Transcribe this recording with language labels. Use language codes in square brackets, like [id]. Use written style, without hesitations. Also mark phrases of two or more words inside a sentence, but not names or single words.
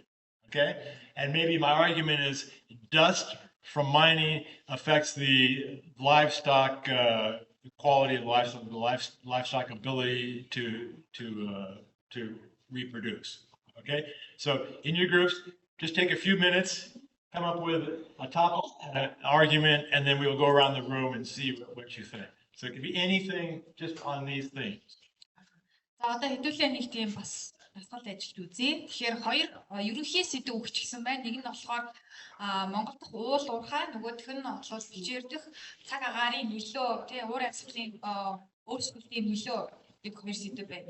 [en] Okay, and maybe my argument is dust from mining affects the livestock, the quality of livestock, the livestock ability to reproduce. Okay, so in your groups, just take a few minutes, come up with a topic, an argument, and then we'll go around the room and see what you think. So it could be anything just on these things. [mn] За одоо хэдүүлээ нэг тийм бас дасгал ажилт үзье. Тэгэхээр хоёр ерөнхий сэдв өгчихсэн байна. Нэг нь болохоор Монгол дахь уул уурхай, нөгөөх нь болохоор бичээрдэх цаг агаарын нөлөө, тий уур амьсгалын өөрчлөлтийн нөлөө гэх хоёр сэдв байна.